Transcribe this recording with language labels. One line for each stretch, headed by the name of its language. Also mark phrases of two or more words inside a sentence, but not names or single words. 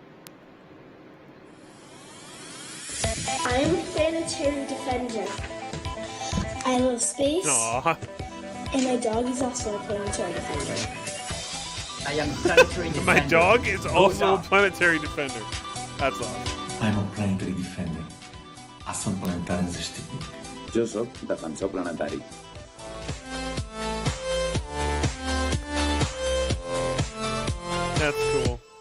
English: I'm a planetary defender. I love space. Aww. And my dog is also a planetary defender. I am a planetary defender. My dog is also a planetary defender. That's awesome. I'm a planetary defender. Ascent planetari existit.
Catalan: Jo soc defensor planetari.
English: That's cool.